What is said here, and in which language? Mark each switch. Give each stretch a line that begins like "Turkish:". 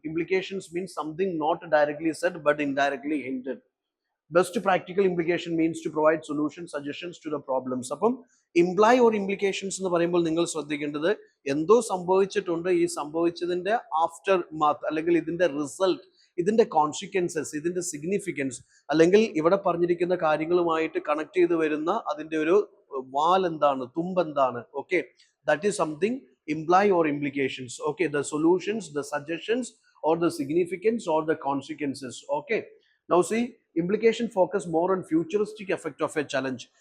English: Implications means something not directly said but indirectly hinted. Best practical implication means to provide solutions, suggestions to the problems.
Malayalam: അപ്പം imply or implications എന്ന് പറയുമ്പോൾ നിങ്ങൾ ശ്രദ്ധിക്കേണ്ടത് എന്തോ സംഭവിച്ചിട്ടുണ്ട്, ഈ സംഭവിച്ചതിന്റെ ആഫ്റ്റർ മാത്ത് അല്ലെങ്കിൽ ഇതിന്റെ റിസൾട്ട്, ഇതിന്റെ കോൺസിക്വൻസസ്, ഇതിന്റെ സിഗ്നിഫിക്കൻസ്, അല്ലെങ്കിൽ ഇവിടെ പറഞ്ഞിരിക്കുന്ന കാര്യങ്ങളുമായിട്ട് കണക്ട് ചെയ്ത് വരുന്ന അതിന്റെ ഒരു വാൽ എന്താണ്, തുമ്പെന്താണ്.
English: Okay, that is something imply or implications. Okay, the solutions, the suggestions, or the significance or the consequences. Okay, now see, implication focus more on futuristic effect of a challenge.